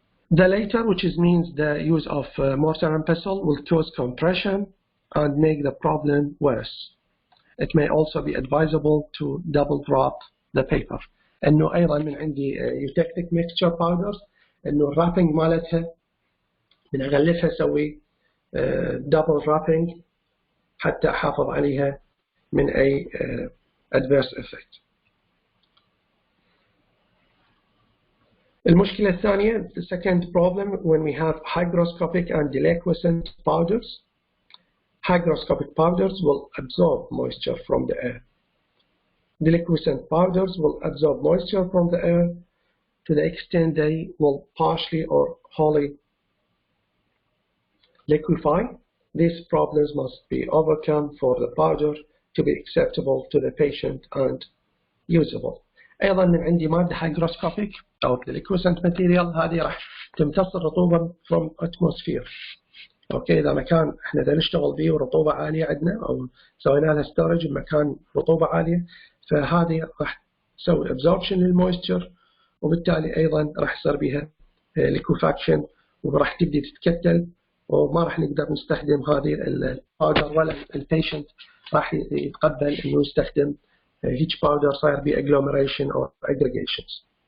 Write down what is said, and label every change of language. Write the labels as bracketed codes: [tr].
[en] The later, which means the use of mortar and pestle, will cause compression and make the problem worse. It may also be advisable to double drop the paper. [ar] انه ايضا من عندي يوتكتيك ميكستشر باودرز، انه الرابنج مالتها من اغلفها اسوي دبل رابنج حتى احافظ عليها من اي [en] adverse effect. [ar] المشكلة الثانية, [en] the second problem, when we have hygroscopic and deliquescent powders. Hygroscopic powders will absorb moisture from the air. Deliquescent powders will absorb moisture from the air to the extent they will partially or wholly liquefy. These problems must be overcome for the powder to be acceptable to the patient and usable. [ar] أيضا من عندي مادة hygroscopic أو deliquescent material، هذه راح تمتص الرطوبة [en] from atmosphere. [ar] أوكي، إذا مكان إحنا دا نشتغل به ورطوبة عالية عندنا أو سوينا لها storage بمكان رطوبة عالية، فهذه راح تسوي absorption للمويستشر، وبالتالي أيضا راح يصير بها liquefaction وراح تبدي تتكتل، وما راح نقدر نستخدم هذه الباودر ولا البيشنت راح يتقبل إنه يستخدم هيج باودر صاير به [en] agglomeration or aggregations.